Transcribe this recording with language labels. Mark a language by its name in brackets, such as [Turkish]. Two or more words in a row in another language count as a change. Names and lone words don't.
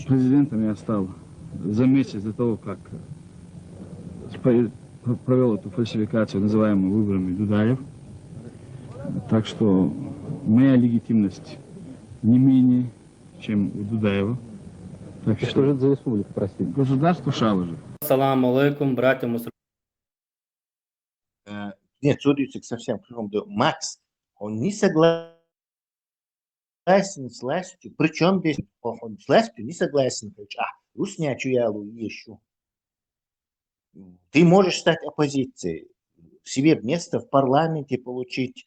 [Russian] Президентом я стал за месяц до того, как провел эту фальсификацию, называемую выборами Дудаев. Так что моя легитимность не менее, чем у Дудаева. Так что же это за республика, простите? Государство Шалажи. [Arabic] السلام عليكم, [Russian] братья мусульмане. Нет, судится совсем кругом. Макс, он не согласен с властью. Причем здесь он с властью не согласен. Руснячу ялу еще. Ты можешь стать оппозицией, себе место в парламенте получить.